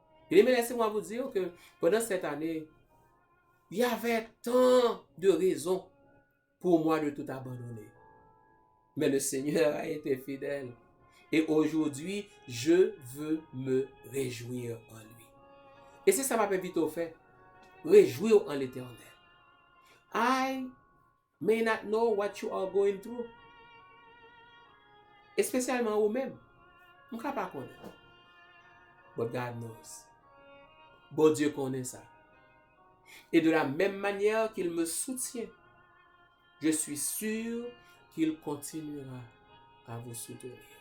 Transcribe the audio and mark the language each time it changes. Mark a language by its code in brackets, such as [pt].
[fr] Et laissez-moi vous dire que pendant cette année, il y avait tant de raisons pour moi de tout abandonner. Mais le Seigneur a été fidèle. Et aujourd'hui, je veux me réjouir en lui. Et c'est ça m'a vite fait. Réjouir en l'Éternel. [en] I may not know what you are going through. [fr] Et spécialement vous-même. Je ne sais pas connaître. [en] But God knows. [fr] Bon Dieu connaît ça. Et de la même manière qu'il me soutient, je suis sûr qu'il continuera à vous soutenir.